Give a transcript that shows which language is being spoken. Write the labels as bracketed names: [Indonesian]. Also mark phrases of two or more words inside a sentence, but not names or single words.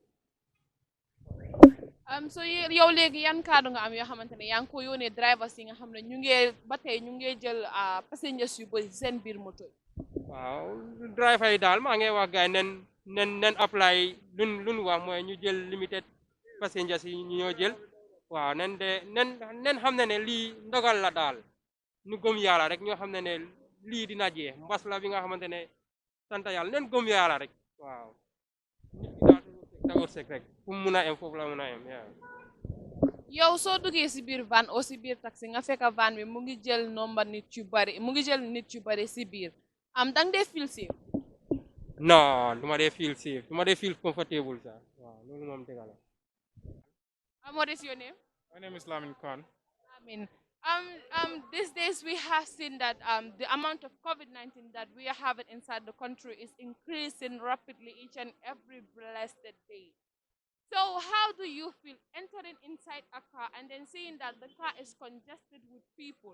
[Wolof] so yow léegi yan kaddu nga am yoo xamante ne yaa ngi ko yónnee drivers yi nga xam ne ñu ngi ba tey ñu ngi jël passengers yu bëri seen biir moto yi. waaw driver yi daal maa ngi wax gaay nen apply luñ wax mooy ñu jël [English] limited passengers [Wolof] yi ñu ñoo jël waaw nen xam ne lii ndogal la daal ñu gëm yàlla rek ñoo xam ne lii dina jeex mbas la bi nga xamante ne sant yàlla nen gëm yàlla rek waaw nit ki daal tawar sek rek fu mu mun a em foofu la mun a em yow soo duggee si biir van o si biir taxi nga fekk van bi mu ngi jël nombre nit yu bari si biir dang dee [English] feel safe. [Wolof] non du ma dee [English] feel safe [Wolof] du ma dee [English] feel comfortable [Wolof] sax waaw loolu moom dëgg la. [English] What is your name? My name is Lamin Khan. Lamin. These days we have seen that the amount of COVID-19 that we are having inside the country is increasing rapidly each and every blessed day. So how do you feel entering inside a car and then seeing that the car is congested with people?